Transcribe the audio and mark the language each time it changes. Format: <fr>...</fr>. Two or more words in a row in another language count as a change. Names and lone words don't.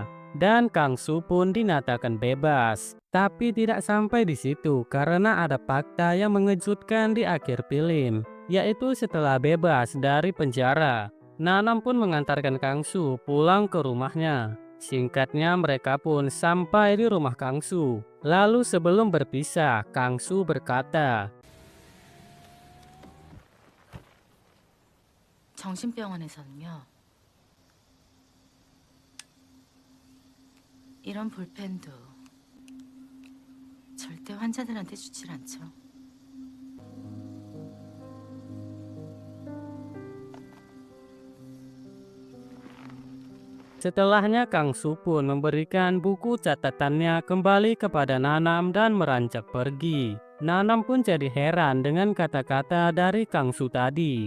<id>Dan Kangsu pun dinyatakan bebas. Tapi tidak sampai di situ karena ada fakta yang mengejutkan di akhir film, yaitu setelah bebas dari penjara, Nanam pun mengantarkan Kangsu pulang ke rumahnya. Singkatnya mereka pun sampai di rumah Kangsu. Lalu sebelum berpisah, Kangsu berkata,</id> <ko>정신병원에서는요, 이런 볼펜도 절대 환자들한테 주질 않죠.</ko> <id>Setelahnya Kangsu pun memberikan buku catatannya kembali kepada Nanam dan meranjak pergi. Nanam pun jadi heran dengan kata-kata dari Kangsu tadi.</id>